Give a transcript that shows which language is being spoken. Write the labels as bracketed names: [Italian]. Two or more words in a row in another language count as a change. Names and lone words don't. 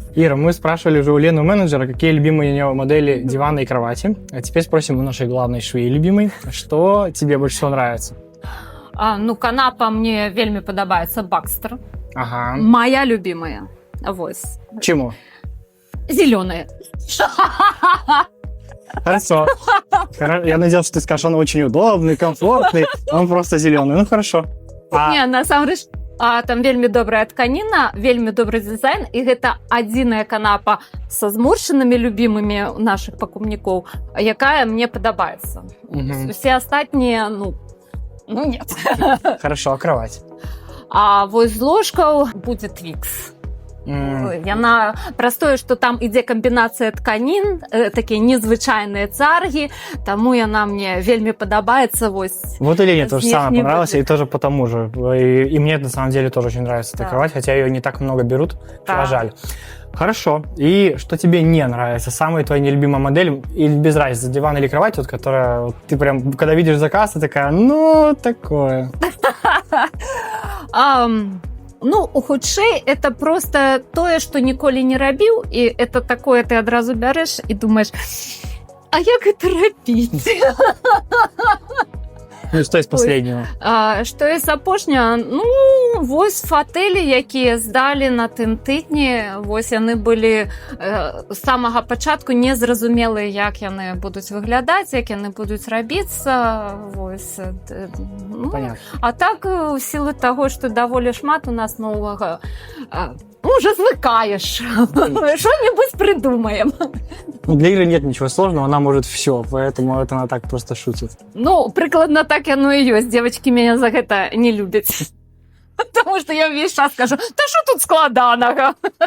[Russian] Ира, мы спрашивали уже у Лены менеджера, какие любимые у нее модели дивана и кровати. А теперь спросим у нашей главной швеи любимой, что тебе больше всего нравится? [Belarusian] Ну, канапа мне вельмі падабаецца Бакстер. Ага. [Russian] Моя любимая. Вось. Чему? Зеленая. Хорошо. Я надеялся, что ты скажешь, он очень удобный, комфортный, он просто зеленый. Ну, хорошо. Не, [Belarusian] насамрэч, там вельмі добрая тканіна, вельмі добры дызайн, і гэта адзіная канапа са зморшчанымі любімымі нашых пакупнікоў, якая мне падабаецца. Усе астатнія, ну нет. [Russian] Хорошо, а кровать? [Belarusian] А вось з ложкаў будзе Твікс. Яна праз тое, што там ідзе камбінацыя тканін, такія незвычайныя царгі, таму яна мне вельмі падабаецца. [Russian] Вот и Лене тоже самое понравилось, и тоже потому же. И мне на самом деле тоже очень нравится эта кровать, хотя ее не так много берут, жаль. Хорошо. И что тебе не нравится? Самая твоя нелюбимая модель, или без разницы, диван или кровать, вот, которая вот, ты прям, когда видишь заказ, ты такая, ну, такое. [Belarusian] Ну, хутчэй, это просто тое, што ніколі не рабіў, і это такое ты адразу бярэш і думаеш, а як гэта рабіць? [Russian] Ну и что из последнего? [Belarusian] Што из апошняга? Ну, вось фатэлі, якія здалі на тым тыдні, вось яны былі з самага пачатку незразумелыя, як яны будуць выглядаць, як яны будуць рабіцца, вось. [Russian] Понятно. [Belarusian] А так, у сілы таго, што даволі шмат у нас новага, уже звыкаешь. [Russian] Что-нибудь придумаем. Ну, для Иры нет ничего сложного, она может все, поэтому это она так просто шутит. Ну, прикладно так оно и есть. Девочки меня за это не любят. Потому что я весь час скажу, да что тут складаного?